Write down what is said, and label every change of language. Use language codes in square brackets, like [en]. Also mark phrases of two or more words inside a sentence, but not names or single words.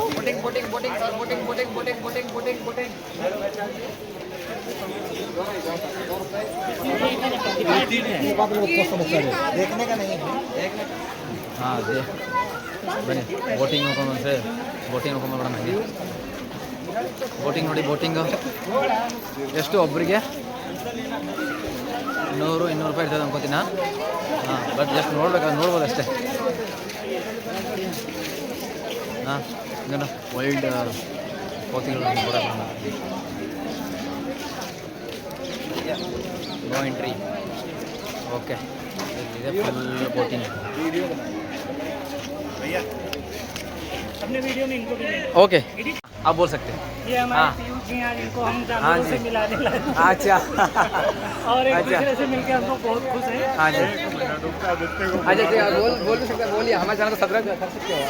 [en] boating boating boating sir, boating boating boating boating boating boating [hi] देखने का नहीं है. [kn] ಹಾಂ ಅದೇ ಬನ್ನಿ ಬೋಟಿಂಗ್ ನೋಡ್ಕೊಂಡು ಅಂದರೆ ಬೋಟಿಂಗ್ ನೋಡ್ಕೊಂಡು ಬರೋಣ. ನನಗೆ ಬೋಟಿಂಗ್ ನೋಡಿ, ಬೋಟಿಂಗು ಎಷ್ಟು ಒಬ್ಬರಿಗೆ 100-200 ರೂಪಾಯಿ ಇರ್ತದೆ ಅನ್ಕೋತೀನ. ಹಾಂ, [en] but just [kn] ನೋಡ್ಬೋದು ಅಷ್ಟೇ. ಹಾಂ, ಇನ್ನೇನು ವೈಲ್ಡ್ ಕೋತಿಗಳು ನೋಡೋಣ. [en] no entry. [kn] ಓಕೆ, ಇದೆ [en] full boating. [hi] अपने वीडियो में इनको भी ले लो। ओके, आप बोल सकते हैं. ये हाँ. हमारे पीयूष जी हैं, जिनको हम जानवरों जी. से मिलाने लगे अच्छा और एक अच्छा. दूसरे से मिलकर हम लोग बहुत खुश हैं। हाँ जी. अच्छा जी, बोल भी सकते हैं, बोलिए. हमारे चैनल को सब्सक्राइब कर सकते हो.